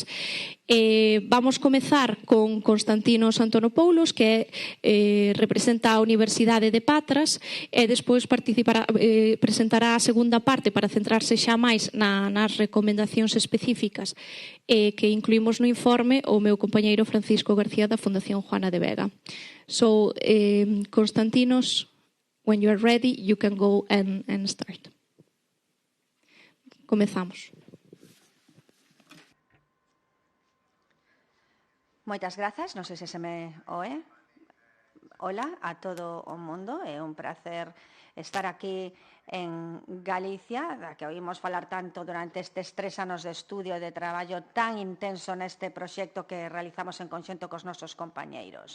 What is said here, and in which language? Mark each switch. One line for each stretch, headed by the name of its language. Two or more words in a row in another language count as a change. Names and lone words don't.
Galician: Vamos comezar con Constantinos Antonopoulos, que representa a Universidade de Patras, e despois presentará a segunda parte para centrarse xa máis nas recomendacións específicas que incluímos no informe o meu compañeiro Francisco García da Fundación Juana de Vega.
English: So, Constantinos, when you are ready, you can go and start.
Galician: Comezamos. Moitas grazas, non sei se me oe. Ola a todo o mundo, é un placer estar aquí en Galicia, da que oímos falar tanto durante estes 3 anos de estudio e de traballo tan intenso neste proxecto que realizamos en conxunto cos nosos compañeiros.